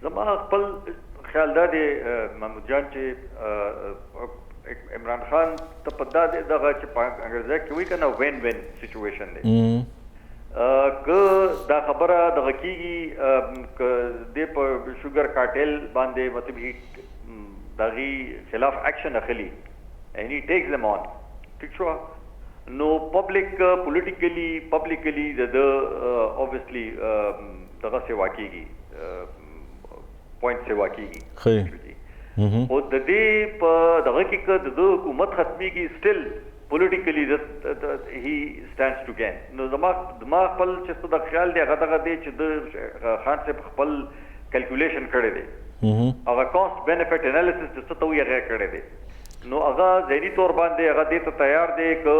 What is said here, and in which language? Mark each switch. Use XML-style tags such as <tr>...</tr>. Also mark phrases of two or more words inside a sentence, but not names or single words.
<ps>زما خپل خیال دا دی محمود جان چې عمران خان ته په دغه چې په انګریزي کې وایي که نه</ps> <en>win-win situation</en> <ps>دی که دا خبره دغه کېږي که دې په</ps> <en>sugar cartel</en> <ps>باندې مطلب د هغې خلاف اکشن اخلي</ps> <en>and he takes them on</en> <ps>ٹھیک شو نو پبلکلی د obviously دغه سیوا کېږي پوینټ سیوا کېږي او د دې په دغه کې که د حکومت ختمېږي</ps> <en>still politically he stands to gain</en> <ps>نو زما خپل چې د خیال دی هغه دغه دی چې د خان صاحب خپل کیلکولیشن کړی دی هغه</ps> <en>cost benefit analysis</en> <ps>چې څه ته وایي هغه کړی دی نو هغه ذهني تور باندې هغه دې ته تیار دی</ps>